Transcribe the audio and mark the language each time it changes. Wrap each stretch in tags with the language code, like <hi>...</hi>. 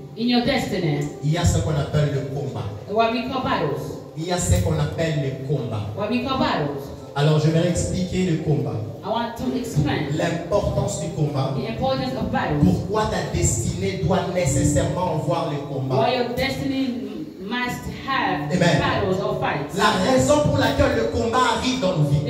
<en>in your destiny,</en> <fr>il y a ce qu'on appelle le combat.</fr> <en>what we call battles.</en> <fr>Il y a ce qu'on appelle le combat.</fr> <en>What we call battles.</en> <fr>Alors je vais expliquer le combat.</fr> <en>I want to explain</en> <fr>L'importance du combat.</fr> <en>the importance of battles.</en> <fr>Pourquoi ta destinée doit nécessairement avoir le combat.</fr> <en>Why your destiny must have Amen. battles or fights.</en> <fr>La raison pour laquelle le combat arrive dans nos vies.</fr>